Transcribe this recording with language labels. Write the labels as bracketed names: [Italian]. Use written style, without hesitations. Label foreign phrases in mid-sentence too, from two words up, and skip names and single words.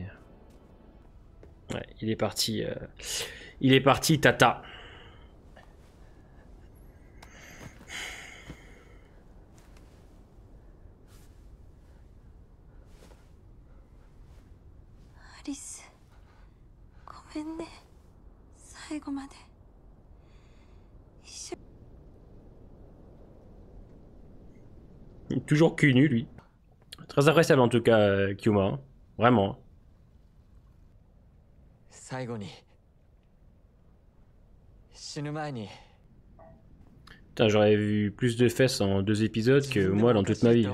[French] Ouais, il est parti, Tata. Alice, [Japanese] ごめんね。最後まで。 [French] Toujours cul nu, lui. Très appréciable en tout cas, Kyuma. Hein. Vraiment. Putain, j'aurais vu plus de fesses en 2 épisodes que moi dans toute ma vie.